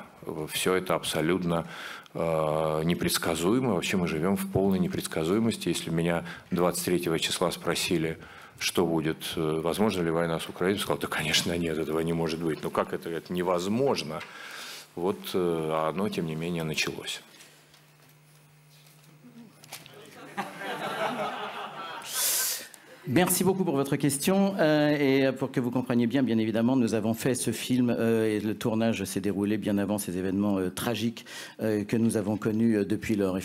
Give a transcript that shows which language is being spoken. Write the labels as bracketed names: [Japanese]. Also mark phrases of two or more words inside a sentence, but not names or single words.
[Russian] Все это абсолютно непредсказуемо. Вообще мы живем в полной непредсказуемости. Если меня 23 числа спросили, что будет, возможно ли война с Украиной, я сказал, да, конечно, нет, этого не может быть. Но как это невозможно? Вот оно, тем не менее, началось. [French] Merci beaucoup pour votre question et pour que vous compreniez bien évidemment, nous avons fait ce film et le tournage s'est déroulé bien avant ces événements tragiques que nous avons connus depuis lors.